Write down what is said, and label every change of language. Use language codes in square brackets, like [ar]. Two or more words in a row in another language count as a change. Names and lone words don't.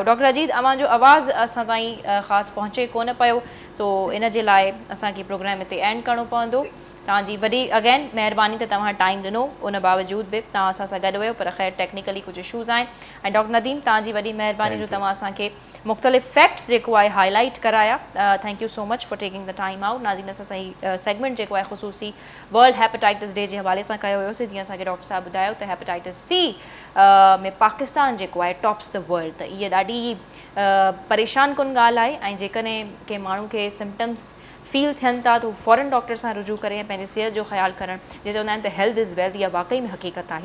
[sd] डॉक्टर अजीत अवां जो आवाज़ असां ताईं ख़ासि पहुचे कोन पियो, सो इन जे लाइ असांखे प्रोग्राम हिते एंड करिणो पवंदो। तव्हांजी वॾी अगेन महिरबानी त तव्हां टाइम ॾिनो, उन बावजूद बि तव्हां असां सां गॾु हुयो, पर ख़ैर टेक्निकली कुझु इशूज़ आहिनि। ऐं डॉक्टर नदीम तव्हांजी वॾी महिरबानी जो तव्हां असांखे मुख़्तलिफ़ फैक्ट्स जेको आहे हाईलाइट कराया। [en] Thank you so much for taking the time out. [sd] नाज़रीन असां सही सेगमेंट जेको आहे ख़ुसूसी वर्ल्ड हेपेटाइटिस डे जे हवाले सां कयो हुयोसीं। जीअं असांखे डॉक्टर साहब ॿुधायो त हेपेटाइटिस सी में पाकिस्तान जेको आहे [en] tops the world, [sd] त इहा ॾाढी परेशान कुन ॻाल्हि आहे। ऐं जेकॾहिं कंहिं माण्हू खे [en] symptoms feel [sd] थियनि था त फ़ौरन डॉक्टर सां रुजू करे ऐं पंहिंजे सिहत जो ख़्यालु करणु, जीअं चवंदा आहिनि त [en] health is wealth, [sd] इहा वाक़ई में हक़ीक़त आहे।